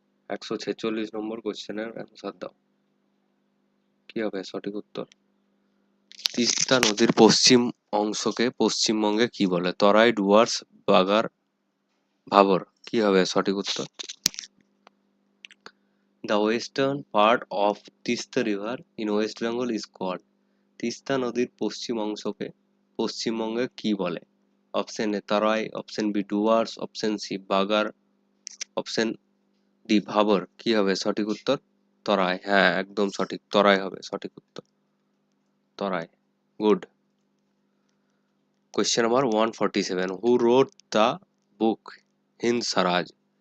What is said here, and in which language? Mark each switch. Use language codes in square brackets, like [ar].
[bn] 146 নম্বর কোশ্চেনের অ্যান্সার দাও। কি হবে সঠিক উত্তর? তিস্তা নদীর পশ্চিম অংশকে পশ্চিমবঙ্গে কি বলে? তরাই, ডুয়ার্স, বাগার, ভাবর। কি হবে সঠিক উত্তর? [en] The western part of Tista river in West Bengal is called [bn] Teesta নদীর পশ্চিম অংশকে পশ্চিমবঙ্গে কি বলে? অপশন এ তারাই, option B Dooars, option C বাগার, অপশন ডি ভাবর। কি হবে সঠিক উত্তর? তরাই। হ্যাঁ একদম সঠিক, তরাই হবে সঠিক উত্তর, তরাই। Good. [en] Question number 147, who wrote the book Hind Swaraj?